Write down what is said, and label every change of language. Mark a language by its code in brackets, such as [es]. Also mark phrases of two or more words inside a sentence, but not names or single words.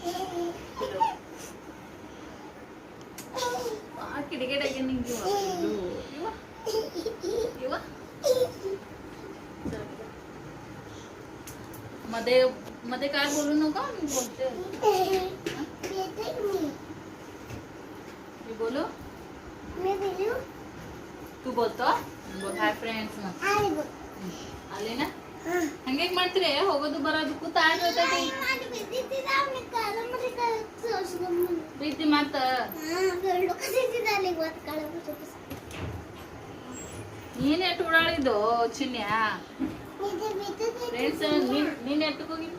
[mr] किडकिड मध्ये मध्ये काय बोलू नका. मी बोलते. मी बोलू तू बोलतो. बोल [en] hi friends. [mr] आले ना. [kn] ಹಂಗೆ ಮಾಡ್ತೀರಿ ಹೋಗೋದು ಬರೋದು ಕೂತ ಆಡ್ತೈತಿ ಪ್ರೀತಿ ಮತ್ತ ನೀನ್ ಎಟ್ಟು ಓಡಾಡಿದ್ದು ಚಿನ್ಯ. ಫ್ರೆಂಡ್ಸ್ ನೀನ್ ಎಟ್ಟಕ್ಕೆ ಹೋಗಿದ್ದು?